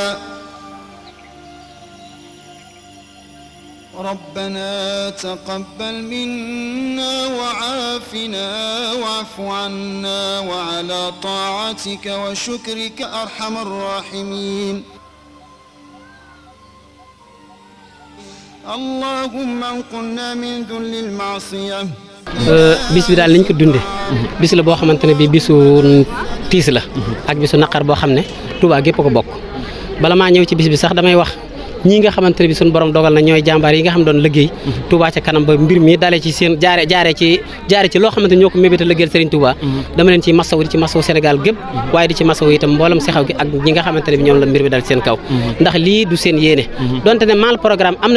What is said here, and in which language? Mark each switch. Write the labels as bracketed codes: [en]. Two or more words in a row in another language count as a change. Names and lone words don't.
[ar] ربنا تقبل منا وعافنا واعف عنا وعلى طاعتك وشكرك أرحم الراحمين. اللهم انقلنا من ذل المعصية. [wo] bis bi daal niñ ko dunde bis la boo xamante ne bii bisu tiis la ak bisu naqar boo xam ne Touba gépp ko bokk. bala maa ñëw ci bis bi sax damay wax ñii nga xamante ne bi suñu borom dogal na ñooy jàmbaar yi nga xam doon liggéey Touba ca kanam ba mbir mi dalee ci seen jaare ci loo xamante ñoo ko mébéta liggéeyal Serigne Touba dama leen ci masawu di ci masawu Sénégal gépp waaye di ci masawu itam mboolem sexaw gi ak ñi nga xamante ne bi ñoom la mbir mi dal seen kaw ndax lii du seen yéene donte ne [fr] mal programme [wo] am na